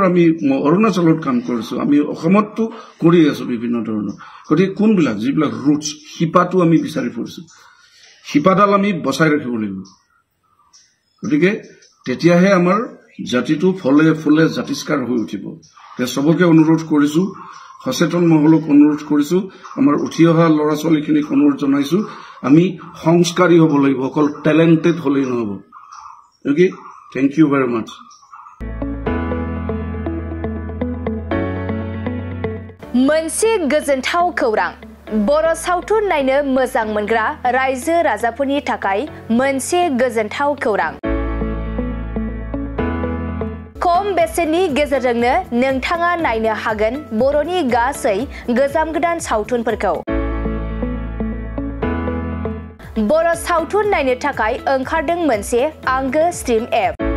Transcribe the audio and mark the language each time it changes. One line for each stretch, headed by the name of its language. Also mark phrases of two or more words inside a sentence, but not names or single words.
Assamese: আমি অৰুণাচলত কাম কৰিছো আমি অসমতো কৰি আছো বিভিন্ন ধৰণৰ গতিকে কোনবিলাক যিবিলাক ৰুটছ শিপাটো আমি বিচাৰি ফুৰিছো শিপাডাল আমি বচাই ৰাখিব লাগিব গতিকে তেতিয়াহে আমাৰ জাতিটো ফলে ফুলে জাতিস্কাৰ হৈ উঠিব সবকে অনুৰোধ কৰিছো সচেতন মহলক অনুৰোধ কৰিছো আমাৰ উঠি অহা ল'ৰা ছোৱালীখিনিক অনুৰোধ জনাইছো আমি সংস্কাৰী হ'ব লাগিব অকল টেলেন্টেড হ'লেই নহ'ব
English: okay thank you very much
Bodo: मोनसे गोजोनथाव खौरां बर' सावथुन नायनो मोजां मोनग्रा रायजो राजाफोरनि थाखाय मोनसे गोजोनथाव खौरां खम बेसेननि गेजेरजोंनो नोंथाङा नायनो हागोन बर'नि गासै गोजाम गोदान सावथुनफोरखौ बर' सावथुन नायनो थाखाय ओंखारदों मोनसे आंगो
English: stream app